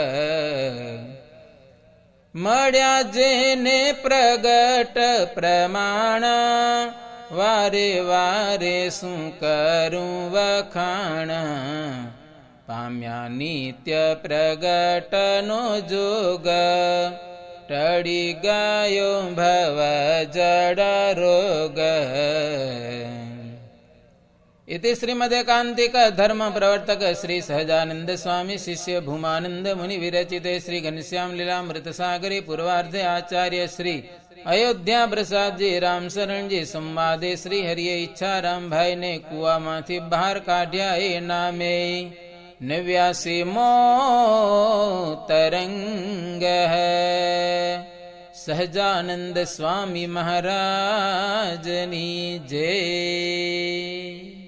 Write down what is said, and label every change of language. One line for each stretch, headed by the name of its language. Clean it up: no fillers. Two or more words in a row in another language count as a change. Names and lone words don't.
Gujarati: મળ્યા જેને પ્રગટ પ્રમાણ વારે વારે શું કરું વખાણ પામ્યા નિત્ય પ્રગટનો જોગ ટળી ગયો ભવ જડ રોગ
Sanskrit: इति श्रीमदेकांतिक धर्म प्रवर्तक श्री सहजानंद स्वामी शिष्य भूमानंद मुनि विरचिते श्री घनश्याम लीलामृत सागरी पूर्वार्धे आचार्य श्री अयोध्या प्रसाद जी राम शरण जी संवादे
Gujarati: શ્રી હરિયે ઇચ્છારામ ભાઈ ને કુઆ માથી બહાર કાઢ્યા એ નામે 89મો તરંગ છે। સહજાનંદ સ્વામી મહારાજની જય।